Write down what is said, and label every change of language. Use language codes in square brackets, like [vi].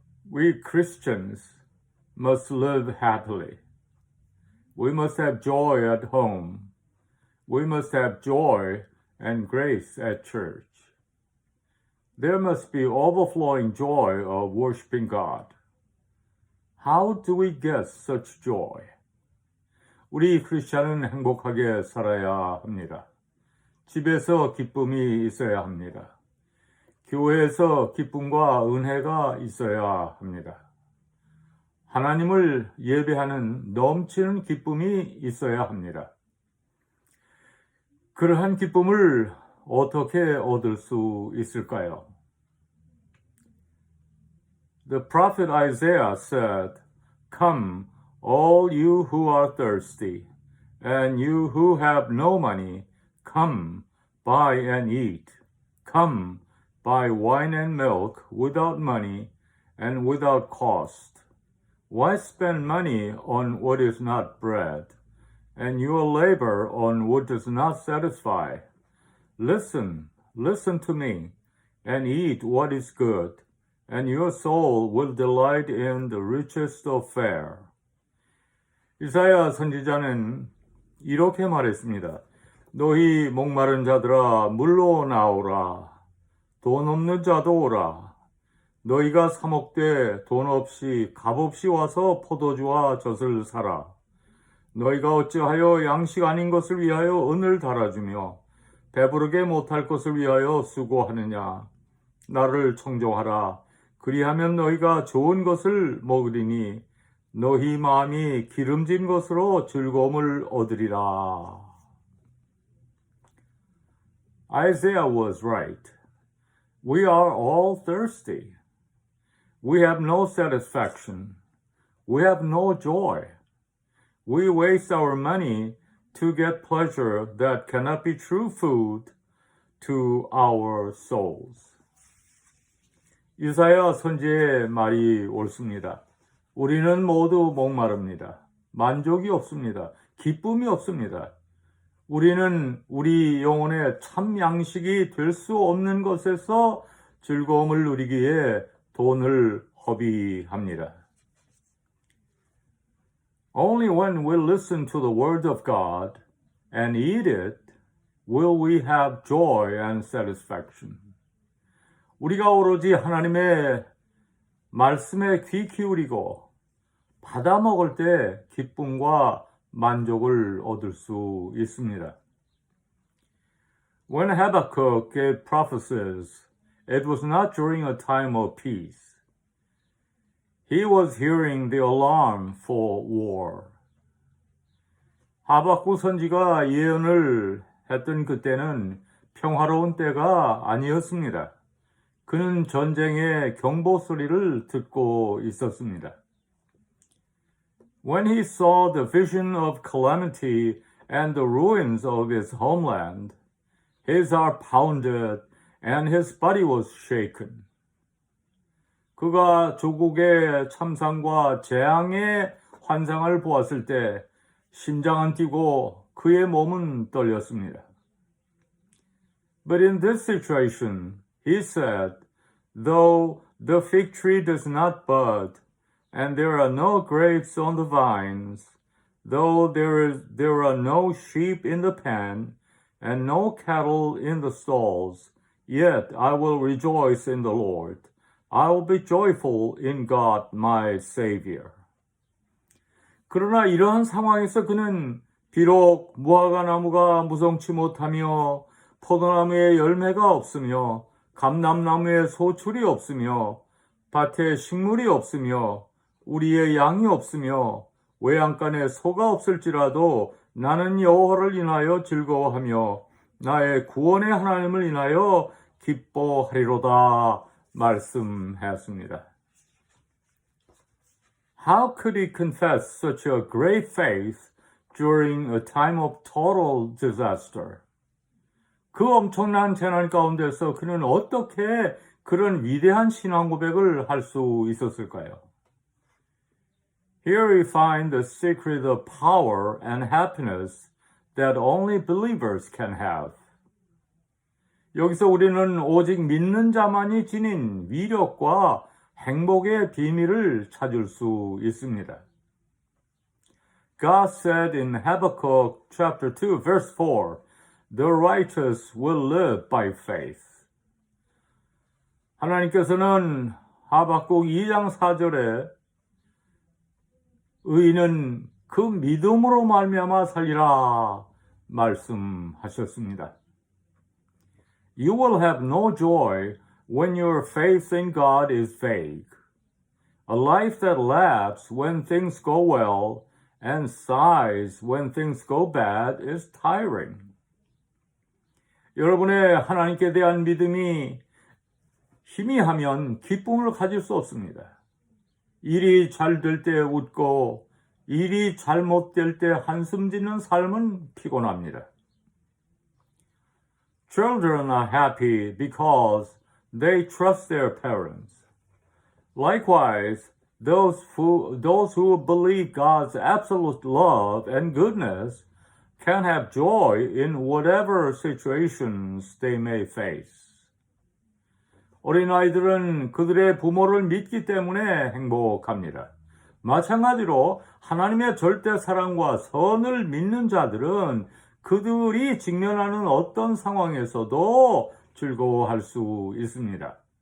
[en] We Christians must live happily. We must have joy at home. We must have joy and grace at church. There must be overflowing joy of worshiping God. How do we get such joy? [ko] 우리 크리스찬은 행복하게 살아야 합니다. 집에서 기쁨이 있어야 합니다. 교회에서 기쁨과 은혜가 있어야 합니다. 하나님을 예배하는 넘치는 기쁨이 있어야 합니다. 그러한 기쁨을 어떻게 얻을 수 있을까요? [en] The prophet Isaiah said, "Come, all you who are thirsty, and you who have no money, come, buy and eat. Come, buy wine and milk without money and without cost. Why spend money on what is not bread, and your labor on what does not satisfy? Listen to me, and eat what is good, and your soul will delight in the richest of fare." [ko] 이사야 선지자는 이렇게 말했습니다. 너희 목마른 자들아 물로 나오라. 돈 없는 자도 오라. 너희가 사 먹되 돈 없이 값없이 와서 포도주와 젖을 사라. 너희가 어찌하여 양식 아닌 것을 위하여 은을 달아주며 배부르게 못할 것을 위하여 수고하느냐. 나를 청종하라. 그리하면 너희가 좋은 것을 먹으리니 너희 마음이 기름진 것으로 즐거움을 얻으리라. [en] Isaiah was right. We are all thirsty. We have no satisfaction. We have no joy. We waste our money to get pleasure that cannot be true food to our souls. [ko] 이사야 선지의 말이 옳습니다. 우리는 모두 목마릅니다. 만족이 없습니다. 기쁨이 없습니다. 우리는 우리 영혼의 참 양식이 될 수 없는 것에서 즐거움을 누리기에 돈을 허비합니다. [en] Only when we listen to the word of God and eat it will we have joy and satisfaction. [ko] 우리가 오로지 하나님의 말씀에 귀 기울이고 받아 먹을 때 기쁨과 만족을 얻을 수 있습니다. [en] When Habakkuk gave prophecies, it was not during a time of peace. He was hearing the alarm for war. [ko] 하박국 선지가 예언을 했던 그때는 평화로운 때가 아니었습니다. 그는 전쟁의 경보 소리를 듣고 있었습니다. [en] When he saw the vision of calamity and the ruins of his homeland, his heart pounded and his body was shaken. [ko] 그가 조국의 참상과 재앙의 환상을 보았을 때 심장은 뛰고 그의 몸은 떨렸습니다. [en] But in this situation, he said, "Though the fig tree does not bud, and there are no grapes on the vines, though there are no sheep in the pen, and no cattle in the stalls, yet I will rejoice in the Lord. I will be joyful in God my Savior." [ko] 그러나 이러한 상황에서 그는 비록 무화과 나무가 무성치 못하며 포도나무에 열매가 없으며 감람나무에 소출이 없으며 밭에 식물이 없으며 우리의 양이 없으며 외양간에 소가 없을지라도 나는 여호와를 인하여 즐거워하며 나의 구원의 하나님을 인하여 기뻐하리로다 말씀하였습니다. [en] How could he confess such a great faith during a time of total disaster? [ko] 그 엄청난 재난 가운데서 그는 어떻게 그런 위대한 신앙 고백을 할 수 있었을까요? [en] Here we find the secret of power and happiness that only believers can have. [ko] 여기서 우리는 오직 믿는 자만이 지닌 위력과 행복의 비밀을 찾을 수 있습니다. [en] God said in Habakkuk chapter 2 verse 4, The righteous will live by faith. [ko] 하나님께서는 하박국 2장 4절에 의인은 그 믿음으로 말미암아 살리라 말씀하셨습니다. [en] You will have no joy when your faith in God is vague. A life that laughs when things go well and sighs when things go bad is tiring. [ko] 여러분의 하나님께 대한 믿음이 희미하면 기쁨을 가질 수 없습니다. 일이 잘 될 때 웃고 일이 잘못될 때 한숨 짓는 삶은 피곤합니다. [en] Children are happy because they trust their parents. Likewise, those who believe God's absolute love and goodness can have joy in whatever situations they may face. [ko] 어린아이들은 그들의 부모를 믿기 때문에 행복합니다. 마찬가지로 하나님의 절대 사랑과 선을 믿는 자들은 그들이 직면하는 어떤 상황에서도 즐거워할 수 있습니다.